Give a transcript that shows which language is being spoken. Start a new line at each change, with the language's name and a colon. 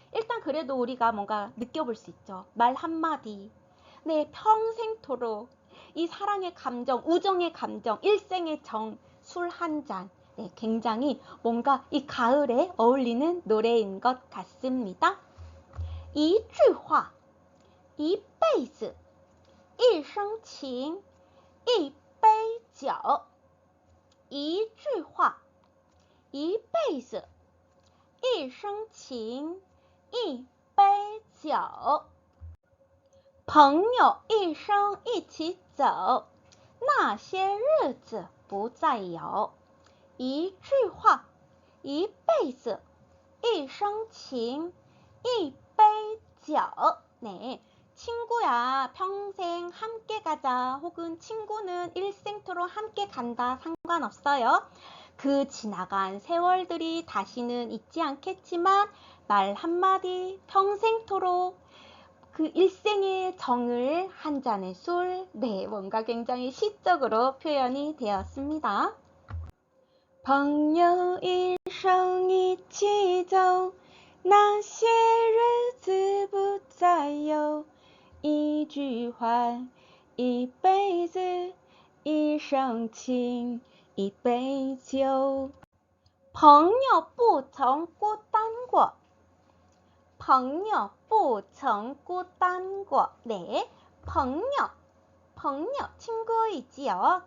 Korean: 일단 그래도 우리가 뭔가 느껴볼 수 있죠. 말 한마디, 네, 평생토록 이 사랑의 감정, 우정의 감정, 일생의 정, 술 한 잔, 네, 굉장히 뭔가 이 가을에 어울리는 노래인 것 같습니다.
Chinese: 一句话一辈子一生情一杯酒一句话一辈子一生情一杯酒朋友一生一起走那些日子不再有一句话一辈子一生情一杯酒
Korean: 네, 친구야 평생 함께 가자 혹은 친구는 일생토록 함께 간다 상관없어요. 그 지나간 세월들이 다시는 있지 않겠지만 말 한마디 평생토록 그 일생의 정을 한 잔의 술, 네, 뭔가 굉장히 시적으로 표현이 되었습니다.
Chinese: 朋友一生一起走那些日子不再有一句话一辈子一生情一杯酒朋友不曾孤单过朋友不曾孤单过네, 朋友
Korean: 친구이지요.